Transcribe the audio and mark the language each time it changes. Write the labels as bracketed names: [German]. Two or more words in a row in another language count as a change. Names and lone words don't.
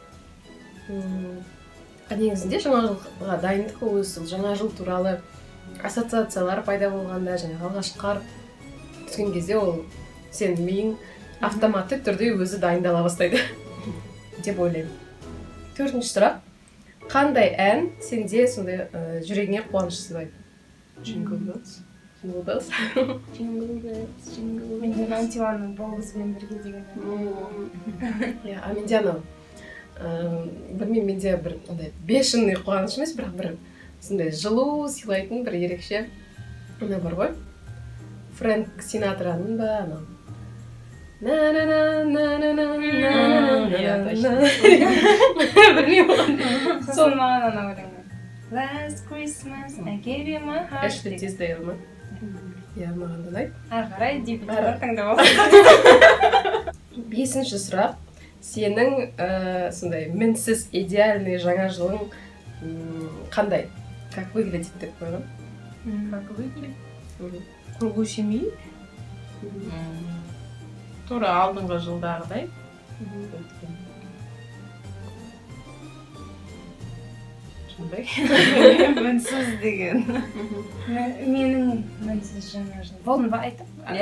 [Kazakh] Негізінде жаңа жылға дайындық ол жаңа жыл туралы ассоциациялар пайда болғанда, және алғашқы түскен кезде ол сен миың автоматты түрде өзі дайындала бастайды деп ойлаймын. Төртінші сұрақ. Қандай ән сенде сондай жүрегіңе қуаныш сыйлайды? Jingle bells. Jingle bells. Менде 91-ның бол бізбен бірге деген. А менде анау. Білмеймін, менде бір бешеный қуаныш емес, бірақ бір сондай жылу сыйлайтын бір ерекше ана бар ғой. Фрэнк Синатраның ба анау. Білмеймін оған. Сосын маған ана өлеңі. [English] Last Christmas, I gave you my heart. [Kazakh] Эшли Тиздейл ма? Иә, маған да ұнайды. Ары қарай дебюттар таңдап алып. Бесінші сұрақ. Сенің сондай мінсіз идеальный жаңа жылың қандай? [Russian] Как выглядит [Kazakh] деп қойған? [Russian] Как выглядит? Кругу семьи. [Kazakh] Тура алдыңғы жылдағыдай. Сондай. Мінсіз деген. Менің мінсіз жаңа жыл. Болдың ба айтып? Иә,